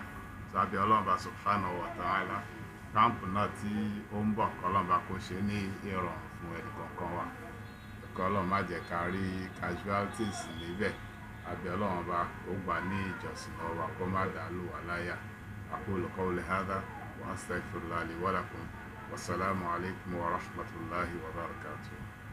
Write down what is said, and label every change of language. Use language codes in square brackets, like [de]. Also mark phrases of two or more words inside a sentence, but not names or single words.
[yo] So àbí Ọlọ́run [ar] سبحانه وتعالى [yo] camp náà tí ó ń bọ̀ kọ́lọ́run kó ṣe ní ìrọ̀rùn fún ẹnì kọ̀ọ̀kan wa. Ọlọ́run má jẹ́ ká rí casualties níbẹ̀. Àbí Ọlọ́run ó gbà ní ìjọsìn lọ́wọ́ wa kó má dàlú wa láyà. [ar] أقول قولي هذا وأستغفر الله لي ولكم. والسلام عليكم ورحمة الله وبركاته.